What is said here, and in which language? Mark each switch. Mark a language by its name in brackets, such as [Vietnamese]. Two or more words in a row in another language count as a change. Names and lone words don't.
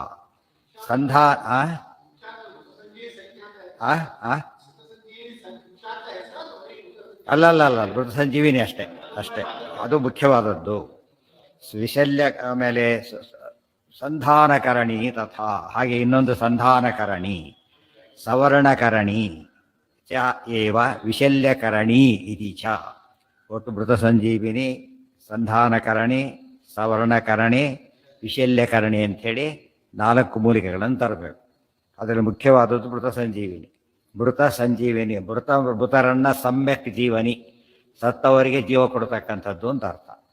[Kannada] ಅಲ್ಲ ಮೃತ ಸಂಜೀವಿನಿ ಅಷ್ಟೇ ಅಷ್ಟೇ, ಅದು ಮುಖ್ಯವಾದದ್ದು. ವಿಶಲ್ಯ ಆಮೇಲೆ ಸಂಧಾನಕರಣಿ ತಥಾ, ಹಾಗೆ ಇನ್ನೊಂದು ಸಂಧಾನಕರಣಿ [Sanskrit] ಸವರ್ಣಕರಣಿ ಚ ಏವ ವಿಶಲ್ಯಕರಣಿ ಇತಿ ಚ. [Kannada] ಒಟ್ಟು ಮೃತ ಸಂಜೀವಿನಿ, ಸಂಧಾನಕರಣಿ, ಸವರ್ಣಕರಣಿ, ವಿಶಲ್ಯಕರಣಿ ಅಂಥೇಳಿ 4 ಮೂಲಿಕೆಗಳನ್ನು ತರಬೇಕು. ಅದರಲ್ಲಿ ಮುಖ್ಯವಾದದ್ದು ಮೃತ ಸಂಜೀವಿನಿ. ಮೃತ ಸಂಜೀವಿನಿ ಮೃತರನ್ನ ಸಮ್ಯಕ್ ಜೀವನಿ, ಸತ್ತವರಿಗೆ ಜೀವ ಕೊಡ್ತಕ್ಕಂಥದ್ದು ಅಂತ ಅರ್ಥ.